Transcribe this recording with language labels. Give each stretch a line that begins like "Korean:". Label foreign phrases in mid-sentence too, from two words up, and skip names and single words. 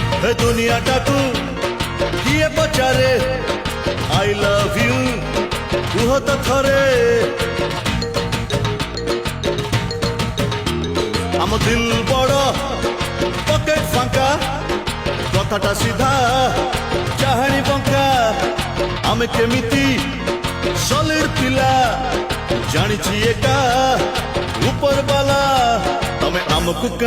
Odia: ଦୁନିଆଟାକୁ କିଏ ପଚାରେ
English: I love you
Odia: କୁହ ତ ଥରେ ଆମ ଦିଲ ବଡ଼ ପକେଟ ଫାଙ୍କା କଥାଟା ସିଧା ଚାହାଣୀ ବଙ୍କା ଆମେ କେମିତି ସଲିଡ ପିଲା ଜାଣିଛି ଏକା ଉପର ବାଲା ତମେ ଆମକୁ